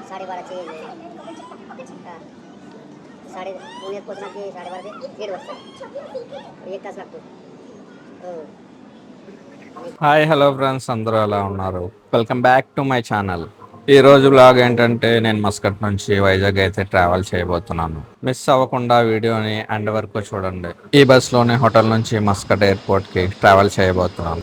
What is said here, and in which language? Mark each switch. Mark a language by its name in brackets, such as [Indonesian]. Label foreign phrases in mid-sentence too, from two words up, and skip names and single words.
[Marathi] 12 [Hindi] चाहिए साढ़े [Marathi] पुण्यात पोचणार की 12:30 ते 1:30 वाजता 1 तास लागतो हो [English] hi hello friends [Telugu] అందరూ ఎలా ఉన్నారు? [English] Welcome back to my channel. [Telugu] ఈ రోజు బ్లాగ్ ఏంటంటే నేను మస్కట్ నుంచి వైజాగ్ అయితే ట్రావెల్ చేయబోతున్నాను. మిస్ అవ్వకుండా వీడియోని ఎండ్ వరకు చూడండి. ఈ బస్లోనే హోటల్ నుంచి మస్కట్ ఎయిర్పోర్ట్కి ట్రావెల్ చేయబోతున్నాను.